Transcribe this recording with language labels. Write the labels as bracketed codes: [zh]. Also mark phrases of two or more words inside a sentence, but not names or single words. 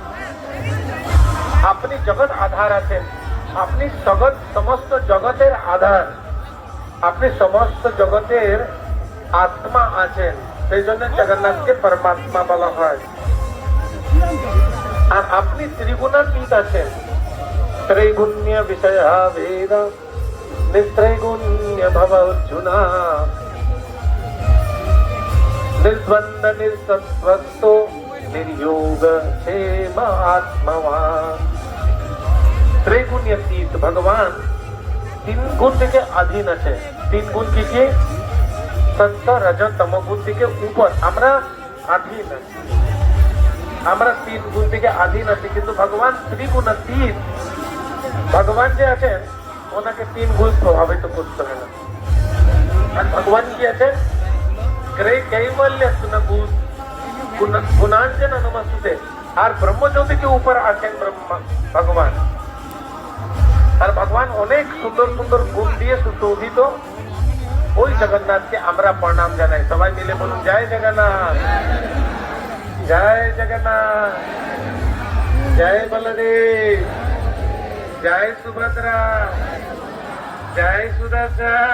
[bn] আপনি জগৎ আধার আছেন, আপনি সমস্ত জগতের আধার, আপনি সমস্ত জগতের আত্মা আছেন, সেই জন্য জগন্নাথকে পরমাত্মা বলা হয়। আর আপনি ত্রিগুণাতীত আছেন, [sa] ত্রৈগুণ্য বিষয় বেদ নিস্ত্রৈগুণ্য ভব অর্জুনা निर्द्वंद निसत्वस्तो निर्योग क्षेम आत्मवान। [bn] ত্রিগুণাতীত ভগবান তিন গুণ থেকে অধীন আছে। তিন গুণ কি কি? সত্য রজ তম গুণ থেকে উপর আমরা অধীন আছি। আমরা তিন গুণ থেকে অধীন আছি, কিন্তু ভগবান ত্রিগুণাতীত। ভগবান যে আছেন ওনাকে তিন গুণ প্রভাবিত করতে হয় না। আর ভগবান কি আছে? [sa] कैवल्य गुणांजन नमस्ते। [hi] और ब्रह्म ज्योति के ऊपर आছেন भगवान। और भगवान अनेक सुंदर सुंदर गुण दिए सुशोभित। [bn] ওই জগন্নাথকে আমরা প্রণাম জানাই। সবাই মিলে বলুন, জয় জগন্নাথ জয় জগন্নাথ, জয় বলদেব, জয় সুভদ্রা, জয় সুদর্শন।